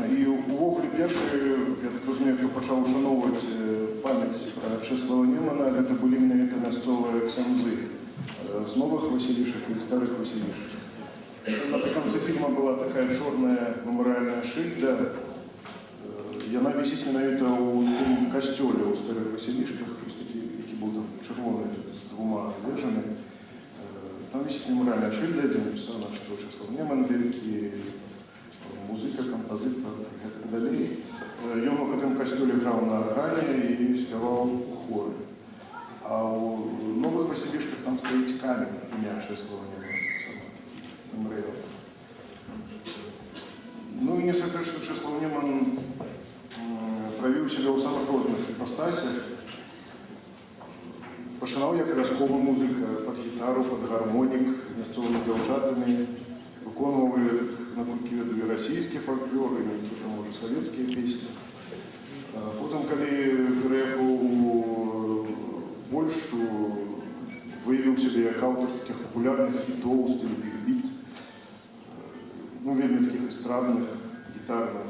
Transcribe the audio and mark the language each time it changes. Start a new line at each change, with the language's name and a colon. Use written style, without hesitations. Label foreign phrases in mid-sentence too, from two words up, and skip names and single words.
Belarusian: І увогуле першы, я так разумею, хто пачаў ушаноўваць памяць пра Чэслава Немана, гэта былі менавіта мясцовыя ксяндзы з новых Васілішак і старых Васілішак. Напрыканцы фільма была такая чорная мемарыяльная шыльда. Яна вісіць менавіта ў тым касцёле ў старых Васілішках, які быў там чырвоны з двума вежамі.
Russian: Там висит мемориальная шильда, где написано, что Чэслав Неман великий музыка, композитор и так далее.
Belarusian: Ён у гэтым касцёле граў на аргане и спяваў у хоры. А у новых Васілішках
Russian: там стоит камень
Belarusian: імя Чэслава Немана.
Russian: Меморіал. Ну и не секрет, что Чэслав Неман проявил себя
Belarusian: ў самых розных іпастасях. Пачынаў як вясковы музыка, пад гітару, пад гармонік, з мясцовымі дзяўчатамі, выконваў, наколькі ведаю, і расійскі фальклор, і нейкія, можа, савецкія песні. Потым, калі пераехаў у Польшчу, выявіў сябе як аўтар такіх папулярных хітоў, стылю бig-бит, вельмі такіх эстрадных, гітарных.